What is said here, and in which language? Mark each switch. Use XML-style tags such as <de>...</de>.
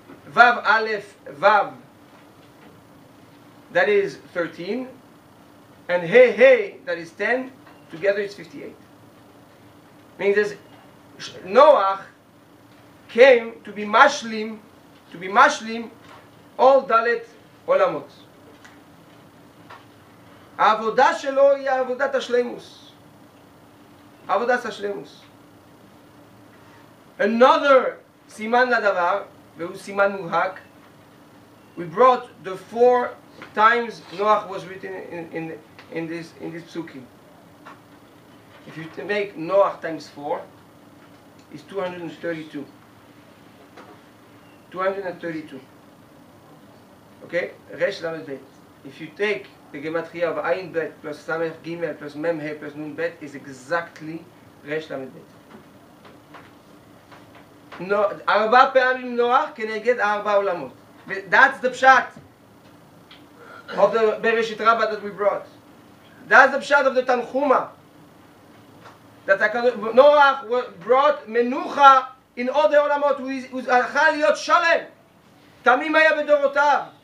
<en>Vav Aleph Vav, that is 13. And Hey Hey, that is 10. Together it's 58. Meaning there's Noach came to be mashlim all Dalet Olamot.</en> <he>העבודה שלו היא עבודת השלימוס. עבודת השלימוס. Another סימן לדבר, והוא סימן מובהק,</he> <en>We brought the 4 times Noach was written in this psukim. If you make Noach times 4, it's 232. 232. Okay? Resh Lamed Bet. If you take the gematria of Ayin Bet plus Samech Gimel plus Mem He plus Nun Bet, is exactly Resh Lamed Bet. No, 4 פעמים Noach כנגד 4 עולמות. That's the pshat of the Bereshit Rabbah that we brought. That's the pshat of the Tanchuma. That Noach brought menucha in all the olamot.</en> <he>הוא הלכה להיות שלם. תמים היה בדורותיו.</he>